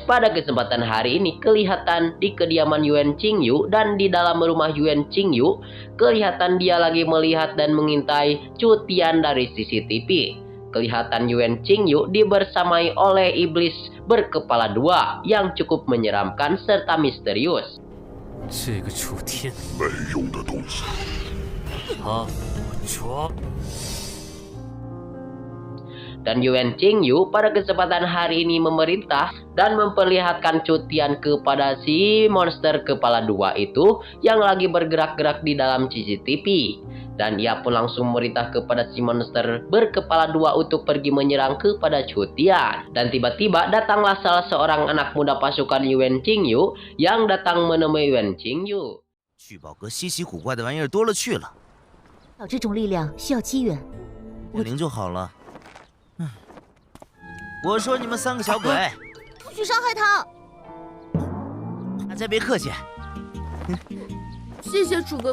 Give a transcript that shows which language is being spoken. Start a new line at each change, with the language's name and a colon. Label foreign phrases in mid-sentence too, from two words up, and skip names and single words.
Indonesian: Pada kesempatan hari ini kelihatan di kediaman Yuan Qingyu, dan di dalam rumah Yuan Qingyu kelihatan dia lagi melihat dan mengintai Chu Tian dari CCTV. Kelihatan Yuan Qingyu dibersamai oleh iblis berkepala dua yang cukup menyeramkan serta misterius.
Chinese: 这个楚天，没用的东西。他我抓。
Indonesian: Dan Yuan Qingyu pada kesempatan hari ini memerintah dan memperlihatkan Chu Tian kepada si monster kepala dua itu yang lagi bergerak-gerak di dalam CCTV. Dan ia pun langsung memerintah kepada si monster berkepala dua untuk pergi menyerang kepada Chu Tian. Dan tiba-tiba datanglah salah seorang anak muda pasukan Yuan Qingyu yang datang menemui Yuan Qingyu.
Chinese: 聚宝阁稀奇古怪的玩意儿多了去了，找这种力量需要机缘。灵就好了。我说你们3个小鬼，不许伤害他！大家别客气。谢谢楚哥。